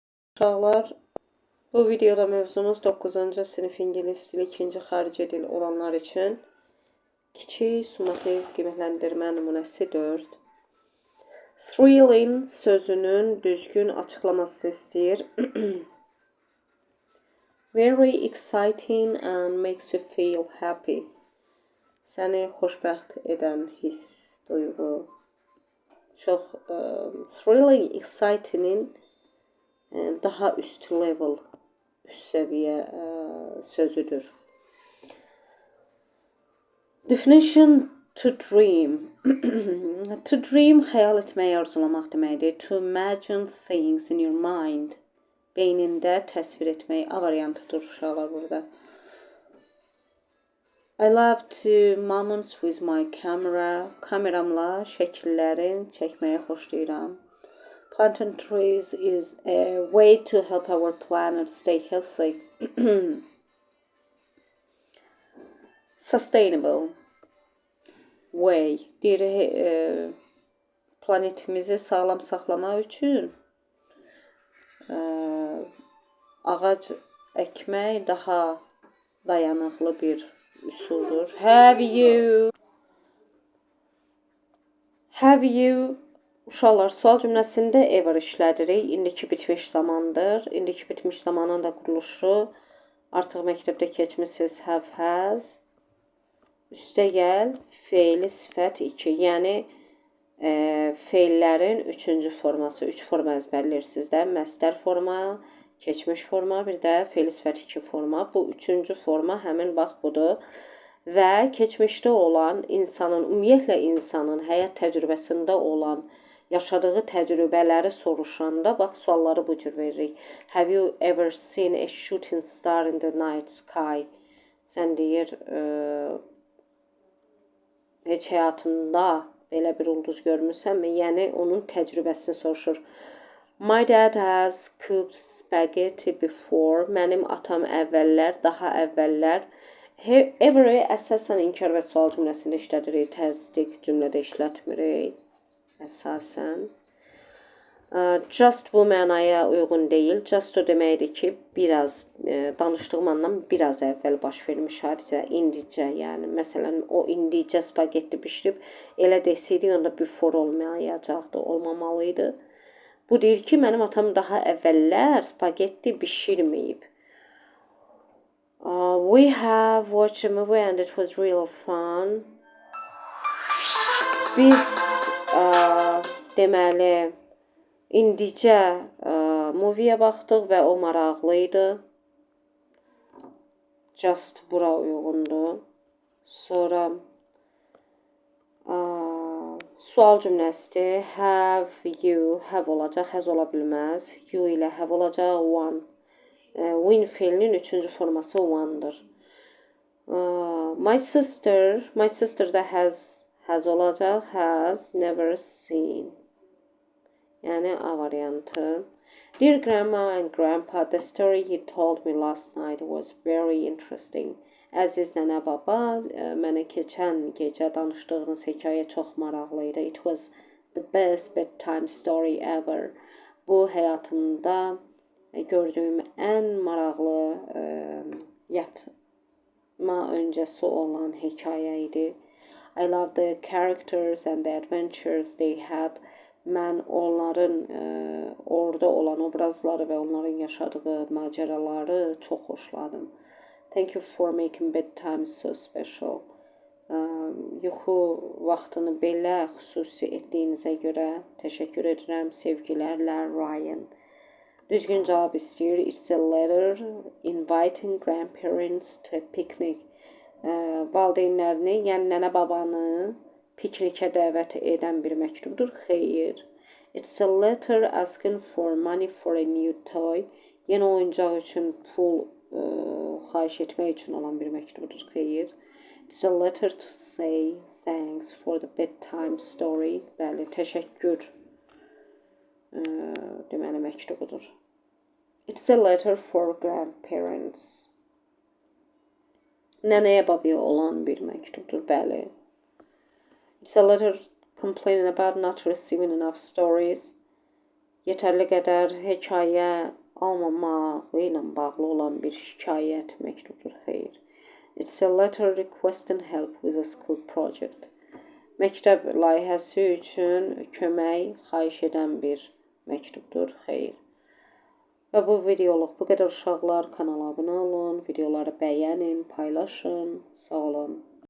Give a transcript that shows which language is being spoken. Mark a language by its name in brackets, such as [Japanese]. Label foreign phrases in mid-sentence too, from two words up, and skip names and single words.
[Azerbaijani] Uşaqlar, bu videoda mövzumuz 9-cu sinif ingilis dili, ikinci xarici dil olanlar üçün kiçik summativ qiymətləndirmə nümunəsi 4. Thrilling sözünün düzgün açıqlaması istəyir. [English] Very exciting and makes you feel happy. [Azerbaijani] Səni xoşbəxt edən his, duyğu. Çox thrilling, exciting'in daha üst level, üst səviyyə sözüdür. [English] Definition: to dream. To dream [Azerbaijani] xəyal etməyi arzulamaq deməkdir. [English] To imagine things in your mind. [Azerbaijani] Beynində təsvir etmək. A variantıdır uşaqlar burada. [English] I love to moments with my camera. [Azerbaijani] Kameramla şəkillərin çəkməyi xoşlayıram. [English] Planting trees is a way to help our planet stay healthy. Sustainable way. [Azerbaijani] Planetimizi sağlam saxlamaq üçün ağac əkmək daha dayanıqlı bir üsuldur. [English] Have you [Azerbaijani] uşaqlar, sual cümləsində ever işlədirik. İndiki bitmiş zamandır. İndiki bitmiş zamanın da quruluşu artıq məktəbdə keçmisiniz. [English] Have, has. [Azerbaijani] Üstə gəl, feili sifət 2. Yəni feillərin 3-cü forması. 3 forma əzbərləyirsiniz də. Məstər forma, keçmiş forma, bir də feili sifət 2 forma. Bu 3-cü forma həmin bax budur. Və keçmişdə olan insanın, ümumiyyətlə insanın həyat təcrübəsində olan yaşadığı təcrübələri soruşanda, bax, sualları bu cür veririk. [English] Have you ever seen a shooting star in the night sky? [Azerbaijani] Sən deyir, heç həyatında belə bir ulduz görmüsənmi? Yəni, onun təcrübəsini soruşur. [English] My dad has cooked spaghetti before. [Azerbaijani] Mənim atam əvvəllər, daha əvvəllər. Every əsasən inkar və sual cümləsində işlədirik. Təsdiq cümlədə işlətmirik. Əsasən. Just bu mənaya uyğun deyil. Just o deməkdir ki, biraz, danışdığım andan biraz əvvəl baş vermiş hadisə, indicə, yəni. Məsələn, o indicə spagetti bişirib, elə desəydik, onda before olmayacaqdı, olmamalıydı. Bu deyir ki, mənim atam daha əvvəllər spagetti bişirməyib. [English] We have watched a movie and it was real fun. [Azerbaijani] Biz deməli indicə movie-yə baxdıq və o maraqlıydı. Just bura uyğundur. Sonra sual cümləsidir. [English] Have you, [Azerbaijani] have olacaq, has ola bilməz. You ilə have olacaq, one. Win feilinin 3-cü forması one'dır. My sister da has olacaq, [English] has never seen. [Azerbaijani] Yəni A variantı. [English] Dear Grandma and Grandpa, the story you told me last night was very interesting. [Azerbaijani] Əziz nənə baba, mənə keçən gecə danışdığınız hekayə çox maraqlı idi. [English] It was the best bedtime story ever. [Azerbaijani] Bu həyatımda gördüyüm ən maraqlı yatma öncəsi olan hekayə idi. [English] I love the characters and the adventures they had. [Azerbaijani] Mən onların orada olan obrazları və onların yaşadığı macəraları çox xoşladım. [English] Thank you for making bedtime so special. [Azerbaijani] Yuxu vaxtını belə xüsusi etdiyinizə görə təşəkkür edirəm. Sevgilərlə, Ryan. Düzgün cavab istəyir. [English] It's a letter inviting grandparents to a picnic. [Azerbaijani] Valideynlərini, yəni nənə babanı piknikə dəvət edən bir məktubdur. Xeyr. [English] It's a letter asking for money for a new toy. [Azerbaijani] Yeni oyuncaq üçün pul xahiş etmək üçün olan bir məktubdur. Xeyr. [English] It's a letter to say thanks for the bedtime story. [Azerbaijani] Bəli, təşəkkür deməli məktubudur. [English] It's a letter for grandparents. [Azerbaijani] Nənəyə babaya olan bir məktubdur. Bəli. [English] It's a letter complaining about not receiving enough stories. [Azerbaijani] Yetərli qədər hekayə almamağı ilə bağlı olan bir şikayət məktubudur, xeyr. [English] It's a letter requesting help with a school project. [Azerbaijani] Məktəb layihəsi üçün kömək xahiş edən bir məktubdur, xeyr. Və bu videoluq bu qədər uşaqlar. Kanala abunə olun, videoları bəyənin, paylaşın. Sağ olun.